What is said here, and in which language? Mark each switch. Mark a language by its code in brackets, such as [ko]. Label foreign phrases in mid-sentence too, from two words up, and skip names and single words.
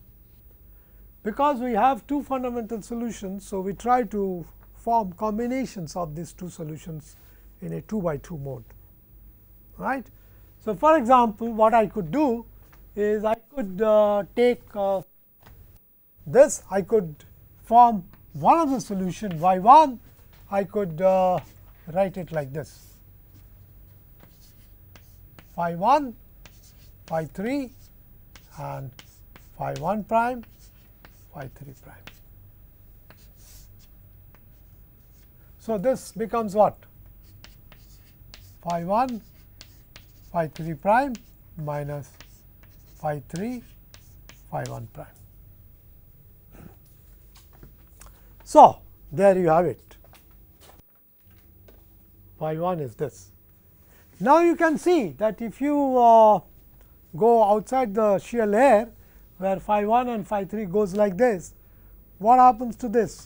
[en] Because we have two fundamental solutions, so we try to form combinations of these two solutions in a 2 by 2 mode, right. So, for example, what I could do is I could take this, I could form one of the solution y 1, I could write it like this, phi 1, phi 3 and phi 1 prime, phi 3 prime. So, this becomes what? Phi 1, phi 3 prime minus phi 3, phi 1 prime. So, there you have it, phi 1 is this. Now, you can see that if you go outside the shear layer where phi 1 and phi 3 goes like this, what happens to this?